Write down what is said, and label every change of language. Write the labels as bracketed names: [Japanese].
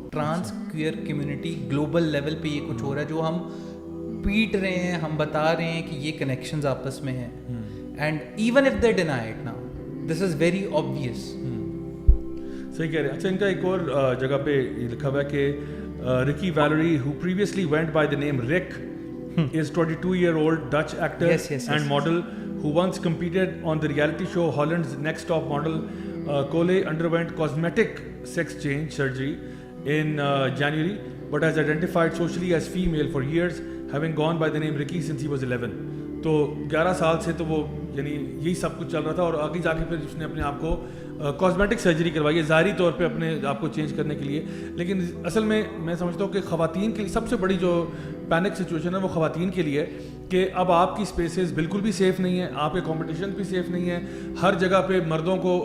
[English] Trans queer community global level [Urdu] پہ یہ کچھ ہو رہا ہے جو ہم پیٹ رہے ہیں, ہم بتا رہے ہیں کہ یہ کنیکشنز آپس میں ہیں, [English] and even if they deny it now this is very obvious. [Urdu] صحیح کہہ رہے ہیں. اچھا ان کا ایک اور جگہ پہ لکھا ہوا ہے کہ [English] Ricky Valerie, who previously went by the name Rick, is 22-year-old Dutch actor and model who once competed on the reality show Holland's Next Top Model. Cole underwent cosmetic sex change surgery in January but has identified socially as female for years, having gone by the name Ricky since he was 11. [Urdu] تو 11 سال سے تو وہ یعنی یہی سب کچھ چل رہا تھا, اور آگے جا کے پھر اس نے اپنے آپ کو کاسمیٹک سرجری کروائی ہے ظاہری طور پہ اپنے آپ کو چینج کرنے کے لیے. لیکن اصل میں سمجھتا ہوں کہ خواتین کے لیے سب سے بڑی جو پینک سچویشن ہے وہ خواتین کے لیے کہ اب آپ کی اسپیسز بالکل بھی سیف نہیں ہیں, آپ کے کمپٹیشن بھی سیف نہیں ہے, ہر جگہ پہ مردوں کو.